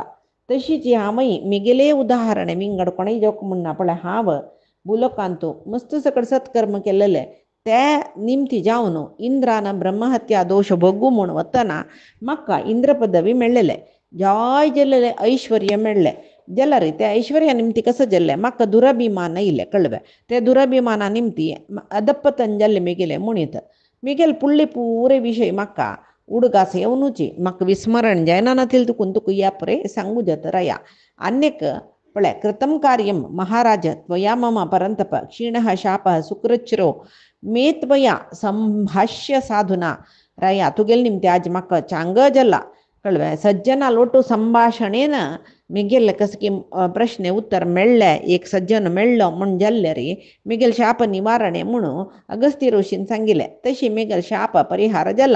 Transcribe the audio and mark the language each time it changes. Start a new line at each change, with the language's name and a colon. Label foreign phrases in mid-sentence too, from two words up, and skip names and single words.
Konkani: तशीच हांवय म्हगेलें उदाहरण विंगड कोणेय जोक म्हणना पळय हांव बुलोकांतू मस्त सकड सत्कर्म केलेले ते निमती जावन इंद्रान ब्रह्महत्या दोश भोगू म्हूण वतना म्हाका इंद्र पदवी मेळ्ळेले जाय जाल्लेले ऐश्वर्य मेळ्ळें जाल्यार त्या ऐश्वर्या निमती कसो जाल्लें म्हाका दुराभिमान येयलें कळ्ळें. ते दुराभिमाना निमती अदपतन जाल्लें म्हगेलें म्हणीत म्हगेले पुळ्ळे पुरे विशय म्हाका उडगास येवनूची म्हाका विस्मरण जायना नातील तुकून तुका या परे सांगू जातराया. आनीक पळय
Sanskrit: कृतं कार्यं महाराज त्वया मम परन्तप क्षीणः शापः सुकृच्छ्रो मे त्वया संभाष्य साधुना
Konkani: राया तुगेल निमती आज म्हाका चांग जाला कळ्ळें. सज्जना लोटू संभाषणेन म्हगेलें कसं की प्रश्न उत्तर मेळ्ळें एक सज्जन मेळ्ळो म्हूण जाल्ले रे म्हगेल शाप निवारणे म्हणून अगस्त्य ऋषीन सांगिल्लें तशी म्हगेल शाप परिहार जाला.